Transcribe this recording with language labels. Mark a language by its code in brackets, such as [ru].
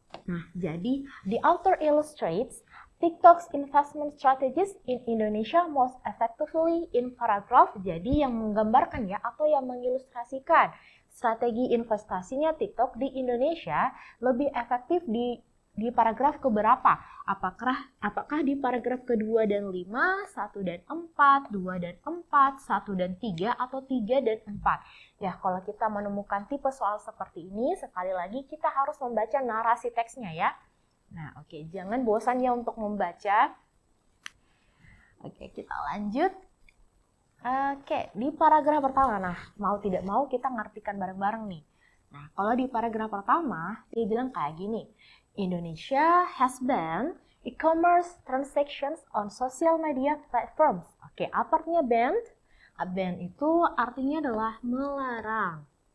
[id] Nah, jadi [en] the author illustrates TikTok's investment strategies in Indonesia most effectively in paragraph. [id] Jadi yang menggambarkan ya atau yang mengilustrasikan strategi investasinya TikTok di Indonesia lebih efektif di paragraf keberapa? Apakah di paragraf kedua dan 5, 1 dan 4, 2 dan 4, 1 dan 3, atau 3 dan 4? Ya, kalau kita menemukan tipe soal seperti ini, sekali lagi kita harus membaca narasi teksnya ya. Nah, oke, jangan bosan ya untuk membaca. Oke, kita lanjut. Oke, di paragraf pertama, nah mau tidak mau kita ngartikan bareng-bareng nih. Nah, kalau di paragraf pertama, dia bilang kayak gini. [en] Indonesia has banned e-commerce transactions on social media platforms. [id] Oke, apa artinya banned? Ban itu artinya adalah melarang.